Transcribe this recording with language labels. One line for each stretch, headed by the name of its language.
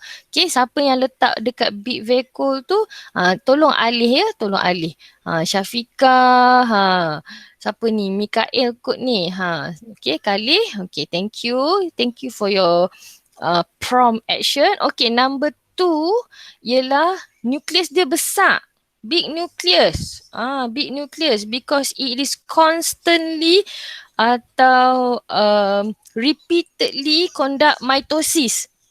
Malay: Okay, siapa yang letak dekat big vacuole tu, tolong alih ya, tolong alih. Syafika, siapa ni? Mikael kot ni. Okay, Khalil.
English: Okay, thank you. Thank you for your prompt action.
Malay: Okay, number 2 ialah nukleus dia besar.
English: Big nucleus. Big nucleus because it is constantly atau repeatedly conduct mitosis.